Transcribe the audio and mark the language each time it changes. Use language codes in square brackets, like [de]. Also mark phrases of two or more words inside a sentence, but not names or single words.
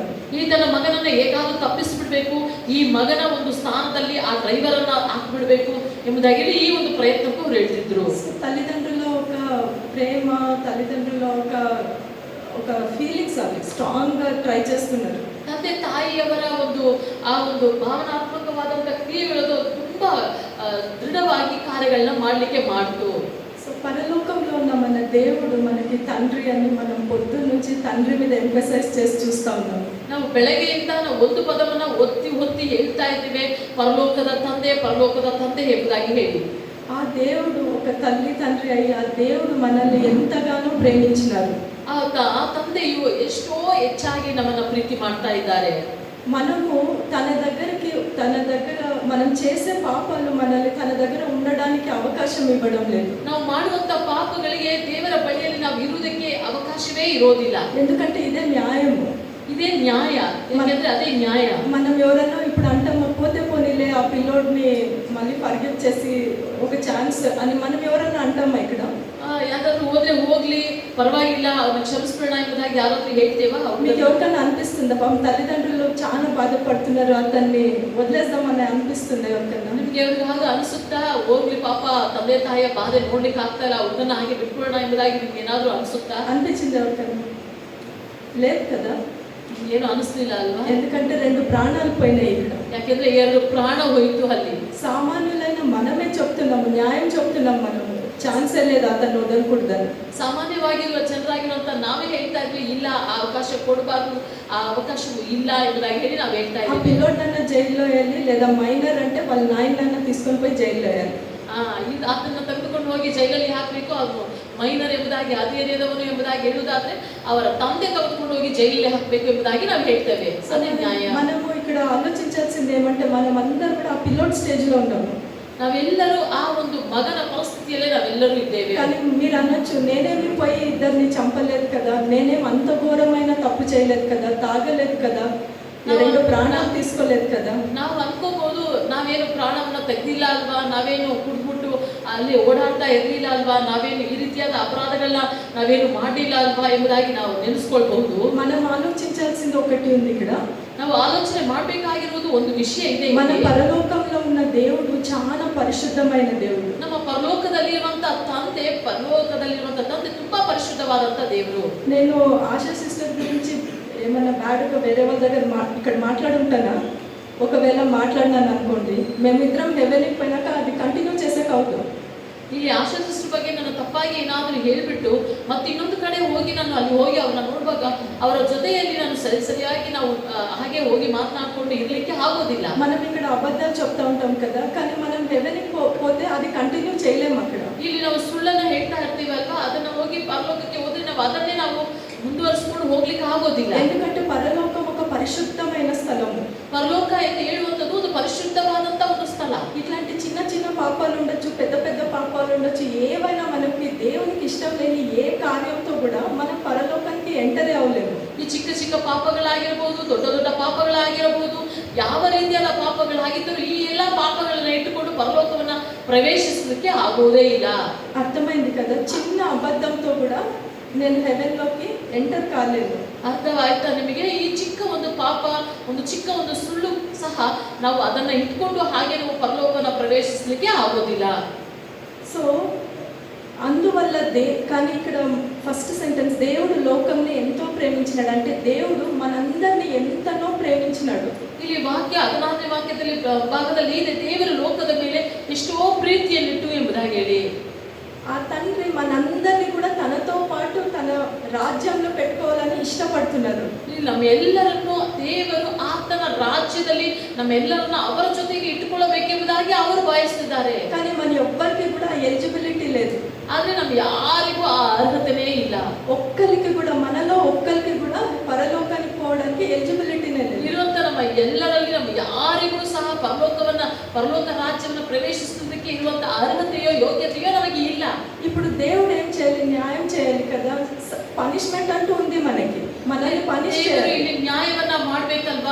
[kn] ಈ ತನ್ನ ಮಗನನ್ನ ಹೇಗಾದ್ರೂ ತಪ್ಪಿಸಿಬಿಡ್ಬೇಕು, ಈ ಮಗನ ಒಂದು ಸ್ಥಾನದಲ್ಲಿ ಆ ಡ್ರೈವರ್ ಅನ್ನ ಹಾಕಿಬಿಡ್ಬೇಕು ಎಂಬುದಾಗಿ ಹೇಳಿ ಈ ಒಂದು ಪ್ರಯತ್ನಕ್ಕೂ ಅವ್ರು ಹೇಳ್ತಿದ್ರು. [te] తల్లిదండ్రుల ఒక ప్రేమ, తల్లిదండ్రుల ఒక ఫీలింగ్స్ అవి స్ట్రాంగ్ గా ట్రై చేస్తున్నారు. [kn] ತಂದೆ ತಾಯಿಯವರ ಆ ಒಂದು ಭಾವನಾತ್ಮಕವಾದಂತಹ ಕ್ರಿಯೆಗಳು ತುಂಬಾ ದೃಢವಾಗಿ ಕಾರ್ಯಗಳನ್ನ ಮಾಡ್ಲಿಕ್ಕೆ ಮಾಡ್ತು. [te] సో పరలోకంలో ఉన్న మన దేవుడు మనకి తండ్రి అని మనం పొద్దు నుంచి తండ్రి మీద ఎంఫసైజ్ చేసి చూస్తా ఉన్నాం. [kn] ನಾವು ಬೆಳಗ್ಗೆಯಿಂದ ಒಂದು ಪದವನ್ನ ಒತ್ತಿ ಹೇಳ್ತಾ ಇದ್ದೀವಿ, ಪರಲೋಕದ ತಂದೆ ಎಂಬುದಾಗಿ ಹೇಳಿ. [te] ఆ దేవుడు ఒక తల్లి తండ్రి అయ్యి ఆ దేవుడు మనల్ని ఎంతగానో ప్రేమించినారు. [kn] ಆ ತಂದೆಯು ಎಷ್ಟೋ ಹೆಚ್ಚಾಗಿ ನಮ್ಮನ್ನ ಪ್ರೀತಿ ಮಾಡ್ತಾ ಇದ್ದಾರೆ. [te] మనము తన దగ్గర మనం చేసే పాపాలు మనల్ని తన దగ్గర ఉండడానికి అవకాశం ఇవ్వడం లేదు. [kn] ನಾವು ಮಾಡುವಂತ ಪಾಪಗಳಿಗೆ ದೇವರ ಬಳಿಯಲ್ಲಿ ನಾವು ಇರುವುದಕ್ಕೆ ಅವಕಾಶವೇ ಇರೋದಿಲ್ಲ. [te] ఎందుకంటే ఇదే న్యాయము, ఇదే న్యాయ. ఎందుకంటే అదే న్యాయ. మనం ఎవరైనా ఇప్పుడు అంటాం పోతే పోనీలే ఆ పిల్లోడిని మళ్ళీ ఫర్గివ్ చేసి ఒక ఛాన్స్ అని మనం ఎవరైనా అంటామా? ఇక్కడ [kn] ಯಾರಾದ್ರೂ ಹೋದ್ರೆ ಹೋಗ್ಲಿ ಪರವಾಗಿಲ್ಲ ಅವ್ರನ್ನ ಕ್ಷಮಿಸ್ಬಿಡೋಣ ಎಂಬುದಾಗಿ ಯಾರಾದ್ರೂ ಹೇಳ್ತೇವಾ? [te] మీకు ఎవరికైనా అనిపిస్తుందా పాపం తల్లిదండ్రులు చాలా బాధపడుతున్నారు అతన్ని వదిలేద్దామని అనిపిస్తుంది ఎవరికైనా? [kn] ನಿಮ್ಗೆ ಯಾವಾಗ ಅನಿಸುತ್ತಾ ಹೋಗ್ಲಿ ಪಾಪ ತಂದೆ ತಾಯಿಯ ಬಾಧೆ ನೋಡ್ಲಿಕ್ಕೆ ಆಗ್ತಾ ಇಲ್ಲ, ಅವ್ರನ್ನ ಹಾಗೆ ಬಿಟ್ಬಿಡೋಣ ಎಂಬುದಾಗಿ ನಿಮ್ಗೆ ಏನಾದ್ರೂ ಅನಿಸುತ್ತಾ? [te] అనిపించింది ఎవరికైనా? లేదు కదా, [kn] ಏನು ಅನಿಸ್ಲಿಲ್ಲ ಅಲ್ವಾ? [te] ఎందుకంటే 2 ప్రాణాలు పోయినాయి ఇక్కడ. [kn] ಯಾಕೆಂದ್ರೆ 2 ಪ್ರಾಣ ಹೋಯಿತು ಅಲ್ಲಿ. [te] సామాన్యులైన మనమే చెప్తున్నాము, న్యాయం చెప్తున్నాం, మనము ఛాన్సే లేదు అతన్ని వదలకూడదని. [kn] ಸಾಮಾನ್ಯವಾಗಿರುವ ಜನರಾಗಿರುವಂತ ನಾವೇ ಹೇಳ್ತಾ ಇದ್ವಿ, ಇಲ್ಲ ಆ ಅವಕಾಶ ಕೊಡಬಾರ್ದು, ಆ ಅವಕಾಶವು ಇಲ್ಲ ಎಂಬುದಾಗಿ ಹೇಳಿ ನಾವು ಹೇಳ್ತಾ ఆ ಇದ್ದೀವಿ. [te] పిల్లోడన్నా జైల్లో వేయాలి, లేదా మైనర్ అంటే వాళ్ళ నాయనన్నా తీసుకొని పోయి జైల్లో వేయాలి. [kn] ಅದನ್ನ ತೆಗೆದುಕೊಂಡು ಹೋಗಿ ಜೈಲಲ್ಲಿ ಹಾಕಬೇಕು. ಅದು ಮೈನರ್ ಎಂಬುದಾಗಿ ಹದಿಹರೆಯದವನು ಎಂಬುದಾಗಿ ಹೇಳುವುದಾದ್ರೆ ಅವರ ತಂದೆ ತೆಗೆದುಕೊಂಡು ಹೋಗಿ ಜೈಲಲ್ಲಿ ಹಾಕಬೇಕು ಎಂಬುದಾಗಿ ನಾವು ಹೇಳ್ತೇವೆ. ಅದೇ ನ್ಯಾಯ. [te] మనము ఇక్కడ ఆలోచించాల్సింది ఏమంటే మనం అందరూ కూడా ఆ పిల్లోడ్ స్టేజ్ లో ఉన్నాము. [kn] ನಾವೆಲ್ಲರೂ ಆ ಒಂದು ಮಗನ ಪರಿಸ್ಥಿತಿಯಲ್ಲೇ ನಾವೆಲ್ಲರೂ ಇದ್ದೇವೆ. [te] కానీ మీరు అనొచ్చు, నేనేమి పోయి ఇద్దరిని చంపలేదు కదా, నేనేం అంత ఘోరమైన తప్పు చేయలేదు కదా, తాగలేదు కదా, 2 ప్రాణాలు తీసుకోలేదు కదా. [kn] ನಾವು ಅನ್ಕೋಬಹುದು, ನಾವೇನು ಪ್ರಾಣವನ್ನ ತೆಗ್ದಿಲ್ಲ ಅಲ್ವಾ, ನಾವೇನು ಕುಡ್ಬಿಟ್ಟು ಅಲ್ಲಿ ಓಡಾಡ್ತಾ ಇರ್ಲಿಲ್ಲ ಅಲ್ವಾ, ನಾವೇನು ಈ ರೀತಿಯಾದ ಅಪರಾಧಗಳನ್ನ ನಾವೇನು ಮಾಡಿಲ್ಲ ಅಲ್ವಾ ಎಂಬುದಾಗಿ ನಾವು ನೆನೆಸ್ಕೊಳ್ಬಹುದು. [te] మనం ఆలోచించాల్సింది ఒకటి ఉంది ఇక్కడ. [kn] ನಾವು ಆಲೋಚನೆ ಮಾಡಬೇಕಾಗಿರುವುದು ಒಂದು ವಿಷಯ ಇದೆ. [te] మన పరలోకంలో ఉన్న దేవుడు చాలా పరిశుద్ధమైన దేవుడు. [kn] ನಮ್ಮ ಪರಲೋಕದಲ್ಲಿರುವಂತಹ ತಂದೆ ತುಂಬಾ ಪರಿಶುದ್ಧವಾದಂತ ದೇವರು. [te] నేను ఆశా సిస్టర్ గురించి ఏమన్నా బ్యాడ్గా వేరే వాళ్ళ దగ్గర ఇక్కడ మాట్లాడుంటానా? ఒకవేళ మాట్లాడినాను అనుకోండి, మేమిద్దరం హెవెన్కి పోయినాక అది కంటిన్యూ చేసేక అవుతాం. [kn] ಇಲ್ಲಿ ಆಶಾ ಸಿಸ್ಟರ್ ಬಗ್ಗೆ ನಾನು ತಪ್ಪಾಗಿ ಏನಾದರೂ ಹೇಳಿಬಿಟ್ಟು ಮತ್ತೆ ಇನ್ನೊಂದು ಕಡೆ ಹೋಗಿ ನಾನು ಅಲ್ಲಿ ಹೋಗಿ ಅವ್ರನ್ನ ನೋಡುವಾಗ ಅವರ ಜೊತೆಯಲ್ಲಿ ನಾನು ಸರಿಯಾಗಿ ನಾವು ಹಾಗೆ ಹೋಗಿ ಮಾತನಾಡ್ಕೊಂಡು ಇರ್ಲಿಕ್ಕೆ ಆಗೋದಿಲ್ಲ. [te] మనం ఇక్కడ అబద్ధాలు చెప్తా ఉంటాం కదా, కానీ మనం హెవెన్కి పోతే అది కంటిన్యూ చేయలేము. అక్కడ [kn] ಇಲ್ಲಿ ನಾವು ಸುಳ್ಳನ್ನ ಹೇಳ್ತಾ ಇರ್ತೀವಲ್ವಾ, ಅದನ್ನ ಹೋಗಿ ಪರಲೋಕಕ್ಕೆ ಹೋದ್ರೆ ನಾವು ಅದನ್ನೇ ನಾವು ಮುಂದುವರಿಸಿಕೊಂಡು ಹೋಗ್ಲಿಕ್ಕೆ ಆಗೋದಿಲ್ಲ. [te] ఎందుకంటే పరలోకం ఒక పరిశుద్ధమైన స్థలము. [kn] ಪರಲೋಕ ಎಂದು ಹೇಳುವಂಥದ್ದು ಒಂದು ಪರಿಶುದ್ಧವಾದಂತ ಒಂದು ಸ್ಥಳ. [te] ఇట్లాంటి చిన్న చిన్న పాపాలు ఉండొచ్చు, పెద్ద పెద్ద పాపాలు ఉండొచ్చు, ఏవైనా మనకి దేవునికి ఇష్టం లేని ఏ కార్యంతో కూడా మనం పరలోకానికి ఎంటర్ అవ్వలేము. [kn] ಈ ಚಿಕ್ಕ ಚಿಕ್ಕ ಪಾಪಗಳಾಗಿರಬಹುದು, ದೊಡ್ಡ ದೊಡ್ಡ ಪಾಪಗಳಾಗಿರಬಹುದು, ಯಾವ ರೀತಿಯಾದ ಪಾಪಗಳಾಗಿದ್ದರೂ ಈ ಎಲ್ಲ ಪಾಪಗಳನ್ನ ಇಟ್ಟುಕೊಂಡು ಪರಲೋಕವನ್ನ ಪ್ರವೇಶಿಸಲಿಕ್ಕೆ ಆಗೋದೇ ಇಲ್ಲ. [te] అర్థమైంది కదా? చిన్న అబద్ధంతో కూడా నేను హెవెన్లోకి ఎంటర్ కాలేదు. [kn] ಅರ್ಥವಾಯ್ತಾ ನಿಮಗೆ? ಈ ಚಿಕ್ಕ ಒಂದು ಪಾಪ, ಒಂದು ಚಿಕ್ಕ ಒಂದು ಸುಳ್ಳು ಸಹ ನಾವು ಅದನ್ನ ಇಟ್ಕೊಂಡು ಹಾಗೆ ನಾವು ಪರಲೋಕನ ಪ್ರವೇಶಿಸಲಿಕ್ಕೆ ಆಗೋದಿಲ್ಲ. [te] సో అందువల్ల కానీ ఇక్కడ [en] first sentence, [te] దేవుడు లోకంని ఎంతో ప్రేమించినాడు అంటే దేవుడు మనందరినీ ఎంతనో ప్రేమించినాడు. [kn] ಇಲ್ಲಿ ವಾಕ್ಯ 16ನೇ ವಾಕ್ಯದಲ್ಲಿ ಭಾಗದಲ್ಲಿ ಇದೆ, ದೇವರು ಲೋಕದ ಮೇಲೆ ಎಷ್ಟೋ ಪ್ರೀತಿಯನ್ನಿಟ್ಟು ಎಂಬುದಾಗಿ ಹೇಳಿ. [te] ఆ తండ్రి మనందరినీ కూడా తనతో పాటు తన రాజ్యంలో పెట్టుకోవాలని ఇష్టపడుతున్నారు. [kn] ನಮ್ಮೆಲ್ಲರನ್ನು ದೇವರು ಆತನ ರಾಜ್ಯದಲ್ಲಿ ನಮ್ಮೆಲ್ಲರನ್ನ ಅವರ ಜೊತೆಗೆ ಇಟ್ಟುಕೊಳ್ಳಬೇಕೆಂಬುದಾಗಿ ಅವರು ಇದ್ದಾರೆ, [te] కానీ మన ఎవ్వరికి కూడా ఎలిజిబిలిటీ లేదు. [kn] ಆದ್ರೆ ನಮ್ ಯಾರಿಗೂ ಆ ಅರ್ಹತೆನೇ ಇಲ್ಲ. [te] ఒక్కరికి కూడా మనలో ఒక్కరికి కూడా పరలోకానికి పోవడానికి ఎలిజిబిలిటీనే లేదు. [kn] ಇರುವಂತ ನಮ್ಮ ಎಲ್ಲರಲ್ಲಿ ನಮ್ಮ ಯಾರಿಗೂ ಸಹ ಪರಲೋಕ ರಾಜ್ಯವನ್ನು ಪ್ರವೇಶಿಸುವುದಕ್ಕೆ ಇರುವಂತ ಅರ್ಹತೆಯೋ ಯೋಗ್ಯತೆಯೋ ನಮಗೆ ಇಲ್ಲ. [te] ఇప్పుడు దేవుడు ఏం చేయాలి? న్యాయం చేయాలి కదా. పనిష్మెంట్ అంటూ ఉంది మనకి, మనల్ని పనిష్ చేయాలి. [kn] ಇಲ್ಲಿ ನ್ಯಾಯವನ್ನ ಮಾಡ್ಬೇಕಲ್ವಾ?